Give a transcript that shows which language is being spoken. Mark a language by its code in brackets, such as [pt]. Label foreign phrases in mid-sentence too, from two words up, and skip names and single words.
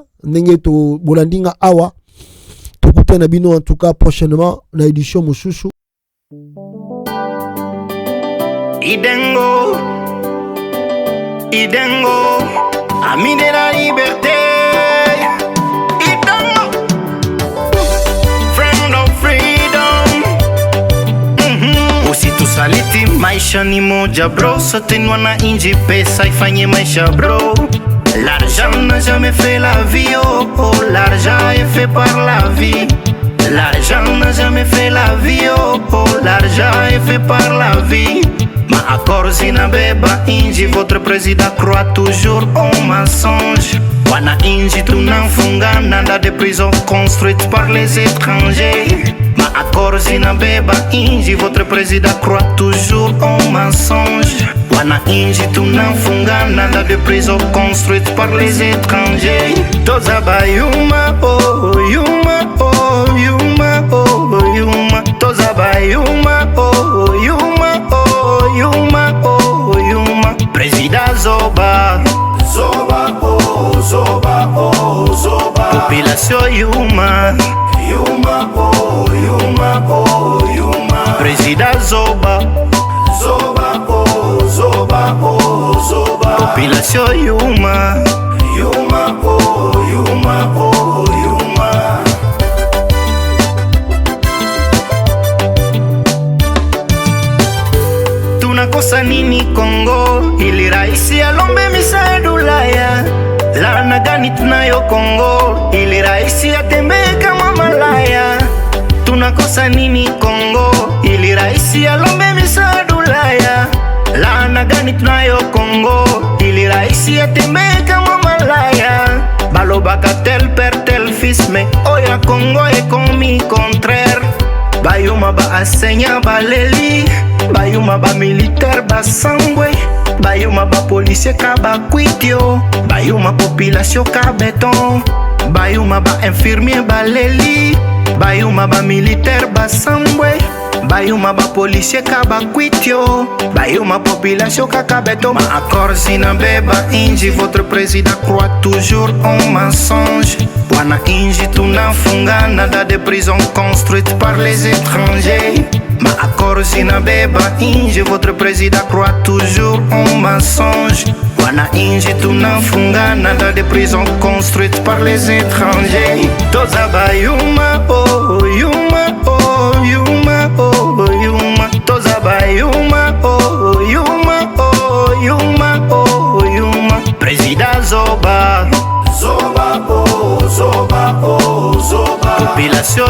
[ln] Nengeto Bolandinga Awa. Tokute Nabino [fr] en tout cas prochainement, la édition Moussoussou. Idengo, ami de la liberté. Idengo, [en] friend of freedom. [sw] Usitu saliti maisha ni moja bro, sote nwana inji pesa ifanye maisha bro. [fr] L'argent n'a jamais fait la vie, oh oh, l'argent est fait par la vie. L'argent n'a jamais fait la vie, oh oh, l'argent est fait par la vie. [sw] Ma accord zinabeba inji, [fr] votre président croit toujours au mensonge. [sw] Wana inji tunamfunga nanda [fr] de prison construite par les étrangers. [sw] Ma accord zinabeba inji, [fr] votre président croit toujours au mensonge. [sw] Wana inji tunamfunga nanda [fr] de prison construite par les étrangers. [ln] toza ba yuma oh yuma oh yuma oh yuma toza ba yuma oh yuma oh yuma oh yuma Président Zoba Zoba oh Zoba oh Zoba population yuma yuma oh yuma oh yuma Président Zoba Zoba oh Zoba oh Zoba population yuma yuma oh yuma oh yuma [sw] tunakosa nini Kongo ili raisi alombe misaada Ulaya laana gani tunayo Kongo ili raisi atembee kama malaya tunakosa nini Kongo ili raisi alombe misaada Ulaya laana gani tunayo Kongo ili raisi atembee kama malaya [ln] balobaka [fr] tel père tel fils mais [ln] oya Kongo [fr] est commis contraire [ln] bayuma ba asenya baleli bayuma ba militaire basangwe bayuma ba policier ka bakwitio bayuma population ka béton bayuma ba infirmier baleli bayuma ba militaire basangwe bayuma ba policier ka bakwitio bayuma population ka béton ma [sw] accord zinabeba inji [fr] votre président croit toujours en mensonge [sw] wana inji tunafungana [fr] dans des prisons construites par les étrangers [sw] ma accord zinabeba inji [fr] votre président croit toujours en mensonge [sw] wana inji tunafungana [fr] dans des prisons construites par les étrangers [ln] toza bayuma oh yuma oh yuma oh yuma toza bayuma oh yuma oh yuma oh yuma Président Zoba Zoba oh Zoba oh Zoba population